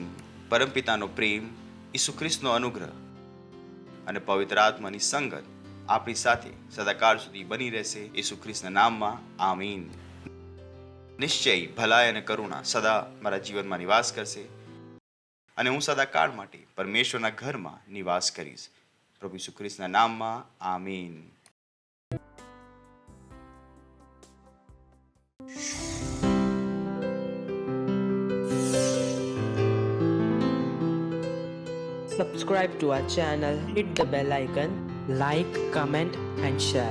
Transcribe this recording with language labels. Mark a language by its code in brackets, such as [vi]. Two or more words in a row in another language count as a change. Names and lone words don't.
[gu] પરમપિતાનો પ્રેમ, ઈસુ ખ્રિસ્તનો અનુગ્રહ અને પવિત્ર આત્માની સંગત આપણી સાથે સદાકાળ સુધી બની રહેશે. ઈસુ ખ્રિસ્તના નામમાં આમીન. નિશ્ચય ભલાઈ અને કરુણા સદા મારા જીવનમાં નિવાસ કરશે અને હું સદાકાળ માટે પરમેશ્વરના ઘરમાં નિવાસ કરીશ. પ્રભુ ઈસુ ખ્રિસ્તના નામમાં આમીન. [en] Subscribe to our channel, hit the bell icon, like, comment and share.